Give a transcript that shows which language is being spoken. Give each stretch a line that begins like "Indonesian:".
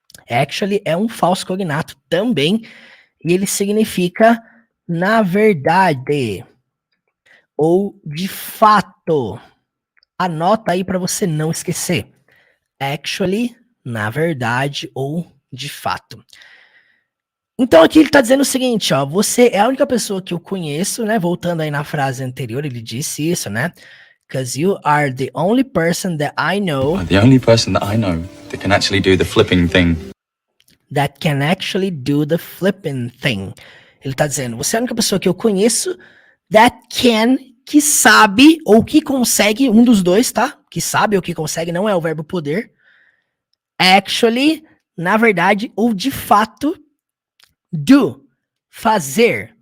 Portuguese: Actually é um falso cognato também, e ele significa na verdade, ou de fato. Anota aí para você não esquecer. Actually, na verdade, ou de fato. Então aqui ele está dizendo o seguinte, ó, você é a única pessoa que eu conheço, né? Voltando aí na frase anterior, ele disse isso, né?
English: Because you are the only person that I know. I'm the only person that I know that can actually do the flipping thing. That can actually do the flipping thing.
Portuguese: Ele está dizendo, você é a única pessoa que eu conheço that can, que sabe ou que consegue, um dos dois, tá? Que sabe ou que consegue, não é o verbo poder. Actually, na verdade, ou de fato, do, fazer.